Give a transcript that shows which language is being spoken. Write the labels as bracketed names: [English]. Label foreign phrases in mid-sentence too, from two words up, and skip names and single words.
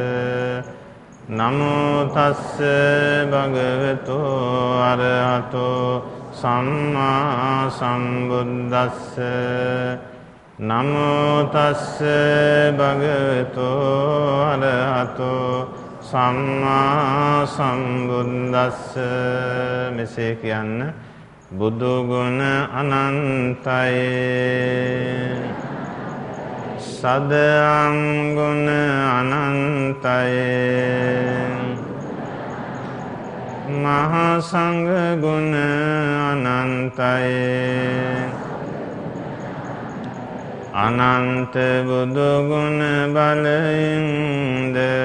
[Pali] නමෝ තස්ස භගවතු අරහතෝ සම්මා සම්බුද්දස්ස. නමෝ තස්ස භගවතු අරහතෝ සම්මා සම්බුද්දස්ස. [Sinhala] මෙසේ කියන්න. බුදු ගුණ අනන්තයි සදං ගුණ අනන්තයි මහා සංඝ ගුණ අනන්තයි අනන්ත බුදු ගුණ බලයෙන්ද